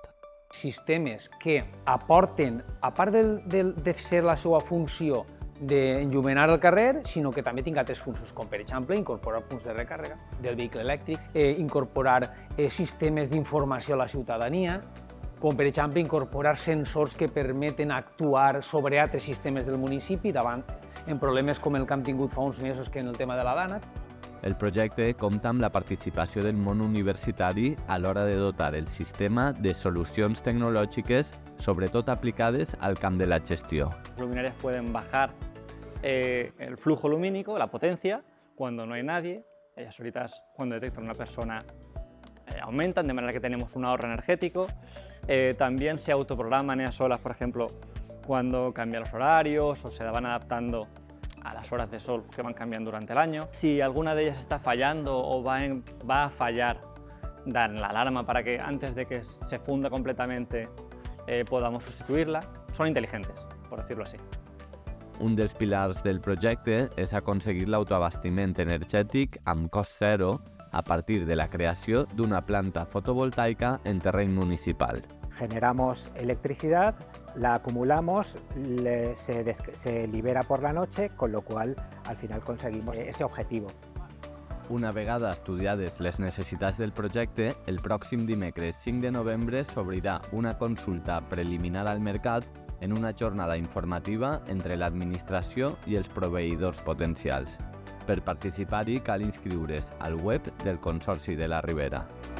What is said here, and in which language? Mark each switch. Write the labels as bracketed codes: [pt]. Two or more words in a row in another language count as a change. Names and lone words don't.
[ca] Sistemes que aporten, a part de ser la seva funció d'enllumenar el carrer, sinó que també tinc altres funcions, com per exemple incorporar punts de recàrrega del vehicle elèctric, incorporar sistemes d'informació a la ciutadania, com per exemple incorporar sensors que permeten actuar sobre altres sistemes del municipi davant en problemes com el que hem tingut fa uns mesos que en el tema de la DANAT. El projecte compta amb la participació del món universitari a l'hora de dotar el sistema de solucions tecnològiques, sobretot aplicades al camp de la gestió. [es] Las luminarias pueden bajar el flujo lumínico, la potencia, cuando no hay nadie. Ellas solitas, cuando detectan una persona, aumentan, de manera que tenemos un ahorro energético. También se autoprograman ellas solas, por ejemplo, cuando cambian los horarios o se van adaptando a las horas de sol que van cambiando durante el año. Si alguna de ellas está fallando o va a fallar, dan la alarma para que antes de que se funda completamente podamos sustituirla. Son inteligentes, por decirlo así. [ca] Un dels pilars del projecte és aconseguir l'autoabastiment energètic amb cost zero a partir de la creació d'una planta fotovoltaica en terreny municipal. [es] Generamos electricidad, la acumulamos, se libera por la noche, con lo cual al final conseguimos ese objetivo. [ca] Una vegada estudiades les necessitats del projecte, el pròxim dimecres 5 de novembre s'obrirà una consulta preliminar al mercat en una jornada informativa entre l'administració i els proveïdors potencials. Per participar-hi cal inscriure's al web del Consorci de la Ribera.